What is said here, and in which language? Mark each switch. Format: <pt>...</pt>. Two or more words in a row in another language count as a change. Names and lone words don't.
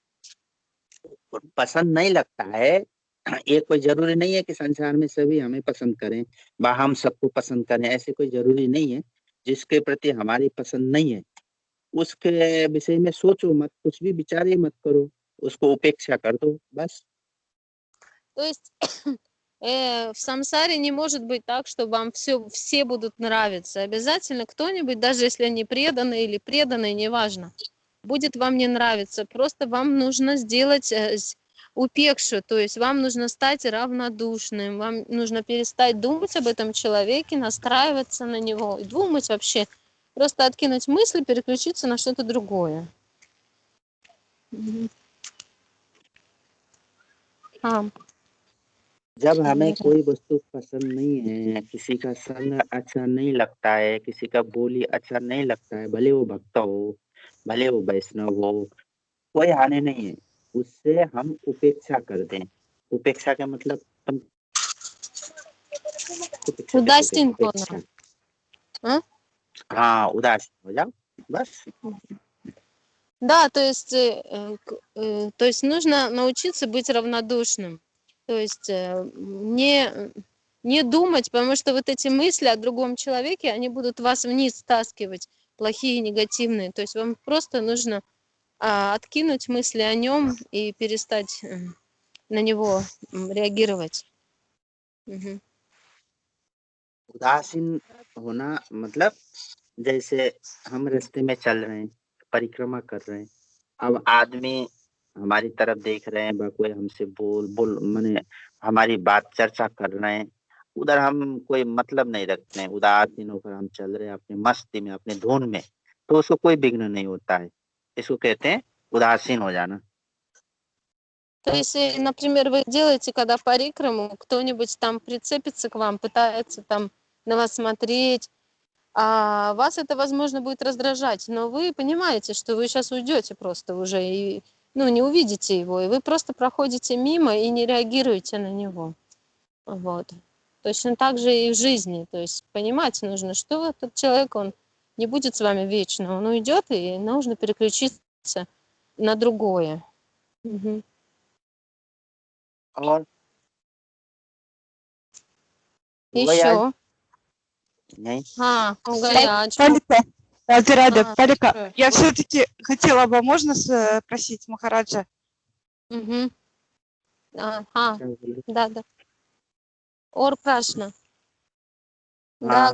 <hi>पसंद नहीं लगता है, ये कोई जरूरी नहीं है कि संसार में सभी हमें पसंद करें व हम सबको पसंद करें, ऐसे कोई जरूरी नहीं है। जिसके प्रति हमारी पसंद नहीं है उसके विषय में सोचो मत, कुछ भी विचार ही मत करो, उसको उपेक्षा कर दो बस।</hi> <ru>То есть в самсаре не может быть так, что вам все будут нравиться. Обязательно кто-нибудь, даже если они преданные или преданные, неважно, будет вам не нравиться. Просто вам нужно сделать упекшу, то есть вам нужно стать равнодушным, вам нужно перестать думать об этом человеке, настраиваться на него и думать вообще, просто откинуть мысли, переключиться на что-то другое.</ru> <hi>जब हमें कोई वस्तु पसंद नहीं है, किसी का संग अच्छा नहीं लगता है, किसी का बोली अच्छा नहीं लगता है, भले वो भक्त हो, भले वो वैष्णव हो, कोई हानि नहीं है, उससे हम उपेक्षा कर दें। उपेक्षा का मतलब तुम उपेक्षा कैसे उदासीन करें? होना। उपेक्षा, हाँ? हाँ, उदासीन हो जाओ बस।</hi> <ru>Да, то есть нужно научиться быть равнодушным, то есть не думать, потому что вот эти мысли о другом человеке, они будут вас вниз стаскивать. плохие, негативные. То есть вам просто нужно откинуть мысли о нем и перестать на него реагировать. Мгм.</ru> <hi>उदासीन होना मतलब जैसे हम रास्ते में चल रहे हैं, परिक्रमा कर रहे हैं, अब आदमी हमारी तरफ देख रहे हैं, कोई हमसे बोल माने हमारी बात चर्चा कर रहे हैं, उधर हम कोई मतलब नहीं रखते हैं, उदासीन होकर हम चल रहे हैं अपनी मस्ती में, अपने धुन में, तो उसको कोई विघ्न नहीं होता है। इसको कहते हैं उदासीन हो जाना।</hi> <ru>То есть, например, вы делаете, когда парикраму, кто-нибудь там прицепится к вам, пытается там на вас смотреть, а вас это, возможно, будет раздражать, но вы понимаете, что вы сейчас уйдете просто уже и, ну, не увидите его, и вы просто проходите мимо и не реагируете на него. Вот. Точно так же и в жизни. То есть понимать нужно, что этот человек, он не будет с вами вечно, он уйдет, и нужно переключиться на другое. Мгм.</ru> <hi>और हो गई आज?</hi> <ru>Еще.</ru> <hi>नहीं।</hi> <ru>Горячку. Палика, Рада, Палика, хорошо. я все-таки хотела бы, можно спросить Махараджа? Мгм. Ага, да.</ru> <hi>और प्रश्न.</hi> <ru>Да,</ru>